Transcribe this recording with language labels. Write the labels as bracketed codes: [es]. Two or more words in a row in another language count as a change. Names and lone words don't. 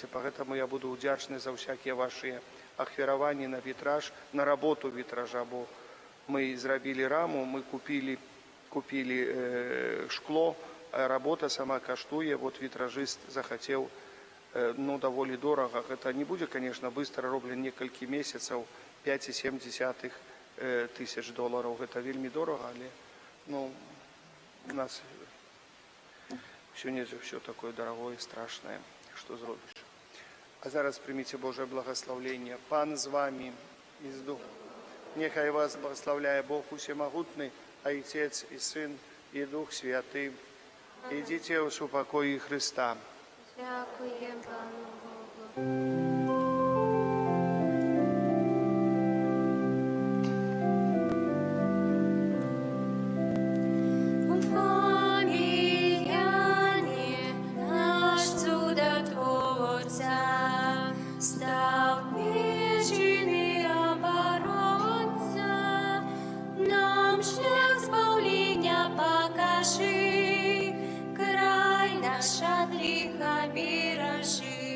[be] Пагэтаму я буду ўдзячны за ўсякія вашыя ахвяраванні на вітраж, на работу вітража, бо мы зрабілі раму, мы купілі шкло, работа сама каштуе, вот вітражыст захацеў, даволі дорага. Гэта не будзе, [ru] конечно, быстро [be] роблен некалькі месяцаў, 5,7 тысяч долларов. Гэта вельмі дорага, але у нас сёння [ru] все такое дорогое, страшное, что [be] зробіш. А зараз прыміце Божае благословление. Пан з вами і з Духом. Нехай вас благословляе Бог усемагутны, Отец і Сын і Дух Святы. Ідзіце ў супакоі Христа. [uk] Дякуємо Пану Богу. Поміяні наш чудотворця, став міжний оборонця, нам шлях збавлення покажи, край наш от лиха бережи.